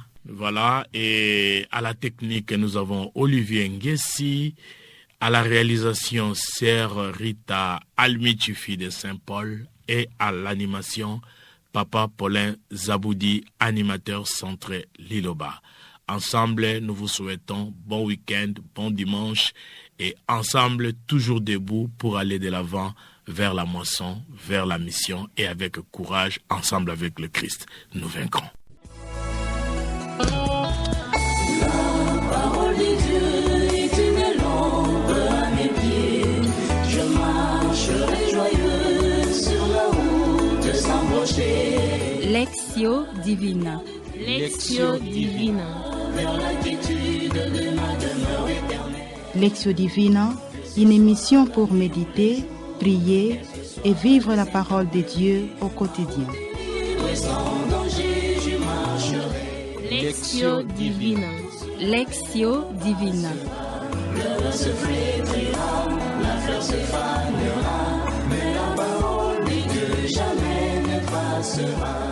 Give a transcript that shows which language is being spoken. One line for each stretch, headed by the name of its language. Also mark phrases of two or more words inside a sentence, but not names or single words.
French: Voilà, et à la technique, nous avons Olivier Nguessi, à la réalisation, Sœur Rita Almichifi de Saint-Paul, et à l'animation, Papa Paulin Zaboudi, animateur centré Liloba. Ensemble, nous vous souhaitons bon week-end, bon dimanche, et ensemble, toujours debout pour aller de l'avant vers la moisson, vers la mission, et avec courage, ensemble avec le Christ, nous vaincrons.
Latin: Lectio Divina. Lectio Divina. Lectio Divina,
French: une émission pour méditer, prier et vivre la parole de Dieu au quotidien.
Latin: Lectio Divina. Lectio Divina.
French: Le se flétrira, la fleur se fanera, mais la parole de Dieu jamais ne passera.